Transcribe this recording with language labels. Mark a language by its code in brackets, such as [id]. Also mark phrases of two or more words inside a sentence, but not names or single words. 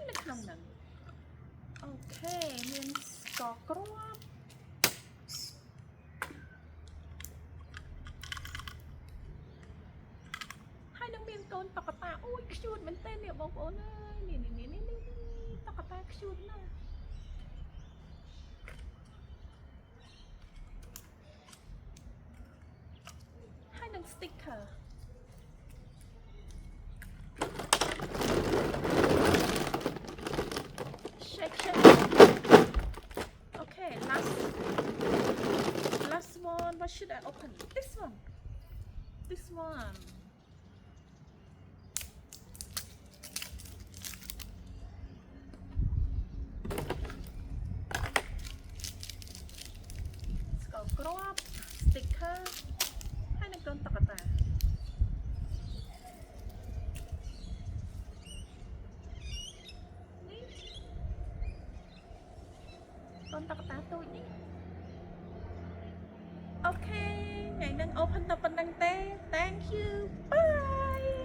[km] ក្នុងហ្នឹងអូខេមានស្ករគ្រាប់ហើយនឹងមានកូនតុក្កតាអូយខ្ជូតមែនតើនេះបងប្អូនអើយនេះតុក្កតាខ្ជូតណាស់ហើយនឹង sticker [en] shake okay last one what should I open this one [km] ស្ករគ្រាប់ sticker ហើយនឹងកូនតុក្កតានេះកូនតុក្កតាតូចនេះ អូខេថ្ងៃហ្នឹង open តែប៉ុណ្្នឹងទេ [en] thank you bye